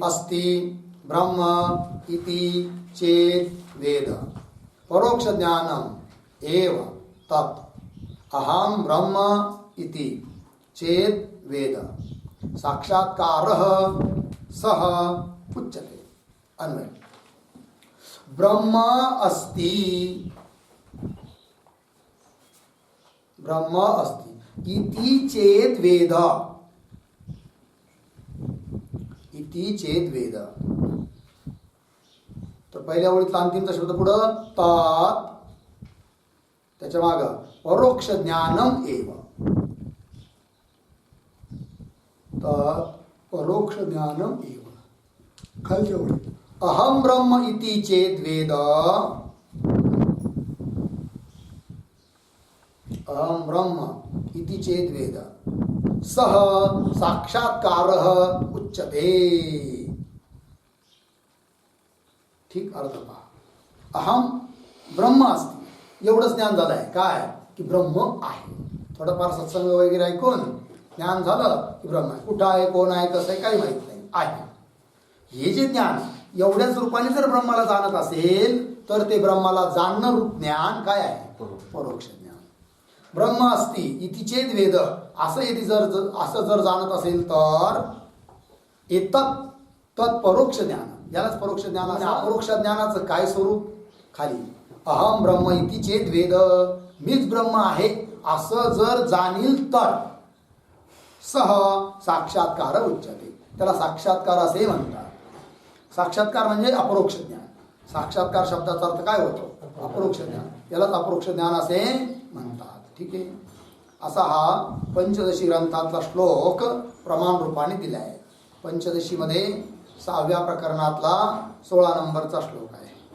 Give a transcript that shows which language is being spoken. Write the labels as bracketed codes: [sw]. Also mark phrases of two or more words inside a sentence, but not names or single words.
[sa] अस्ति ब्रह्म इति चेत् वेद परोक्ष ज्ञानम एव तत् अहं ब्रह्म इति चेत् वेद साक्षात्कारः सः उच्यते. अन्वय. ब्रह्म अस्ति, ब्रह्म अस्ति इति चेत् वेद, इति चेत् वेद. [mr] तर पहिल्या ओळीतला अंतिमचा शब्द पुढं तात, त्याच्या माग [sa] परोक्ष ज्ञानम एव. तात परोक्ष ज्ञानम एव. [mr] खालच्या ओळीत [sa] अहम ब्रह्म इति चेत् वेद, अहम ब्रह्म इति चेत् वेद सह साक्षात्कारः उच्यते. [mr] ठीक अर्थ पहा. [sa] अहम ब्रह्म अस्ति [mr] एवढंच ज्ञान झालं आहे. काय? की ब्रह्म आहे. थोडंफार सत्संग वगैरे ऐकून ज्ञान झालं की ब्रह्म आहे. कुठं आहे, कोण आहे, कसं आहे, काही माहित नाही, आहे. हे जे ज्ञान एवढ्याच रूपाने जर ब्रह्माला जाणत असेल तर ते ब्रह्माला जाणणं रूप ज्ञान काय आहे? परोक्ष ज्ञान. [sa] ब्रह्म अस्ति इति चेत् वेद [mr] असं यदि असं जर जाणत असेल तर [sa] एतत् तत् परोक्ष ज्ञान, [mr] यालाच परोक्ष ज्ञान. आणि अपरोक्ष ज्ञानाचं काय स्वरूप? [sa] खाली अहम ब्रह्म इति चेत् वेद, [mr] मीच ब्रह्म आहे असं जर जाणील तर [sa] सह साक्षात्कार उच्यते. [mr] त्याला साक्षात्कार असे म्हणतात. साक्षात्कार म्हणजे अपरोक्ष ज्ञान. साक्षात्कार शब्दाचा अर्थ काय होतो? अपरोक्ष ज्ञान. यालाच अपरोक्ष ज्ञान असे म्हणतात. ठीक आहे. असा हा पंचदशी ग्रंथातला श्लोक प्रमाण रूपाने दिला आहे. पंचदशीमध्ये 6व्या प्रकरणातला 16 नंबरचा श्लोक आहे.